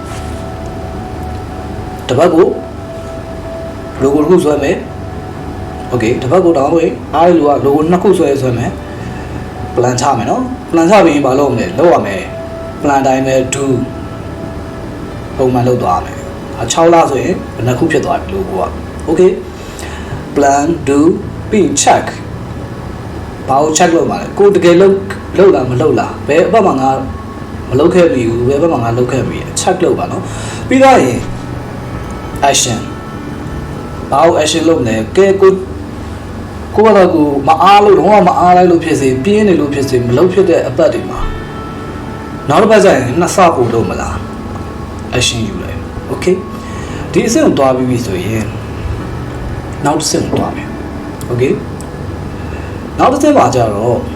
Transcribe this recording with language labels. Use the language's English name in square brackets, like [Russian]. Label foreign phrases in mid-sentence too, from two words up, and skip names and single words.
[Burmese] တပတ်ကို logo တစ်ခုဆွဲမယ် okay တပတ်ကိုတောင်းလို့အားလူက logo 2ခုဆွဲမယ် plan ချမယ်နော် plan ချပြီးရင်မလုပ်ရမယ်လုပ်ရမယ် plan တိုင်းပဲ do ပုံမှန်လုပ်သွားမယ်6လဆိုရင်ဘယ်နှခုဖြစ်သွားပြီလို့ကိုက [English] okay plan do pin check [Burmese] ဘာကို check လုပ်မှာလဲကိုတကယ် လုပ်လားမလုပ်လားဘယ်အပတ်မှာငါမလုပ်ခဲ့ပြီဘူးဘယ်ဘက်မှာငါလုပ်ခဲ့ပြီ check လုပ်ပါနော်ပြီးတော့ရင် action ဘာကို action လုပ်လဲကဲကိုကတော့ကိုမအားလို့တော့မအားလိုက်လို့ဖြစ်စေပြင်းနေလို့ဖြစ်စေမလုပ်ဖြစ်တဲ့အပတ်တွေမှာနောက်တစ်ပတ်ကျရင်နှစ်ဆပို့လို့မလား action ယူလိုက် okay ဒီအဆင့်ကိုတွားပြီးပြီဆိုရင်နောက်တစ်ဆင့်ကိုတွားမယ် okay နောက်တစ်ဆင့်မှာကျတော့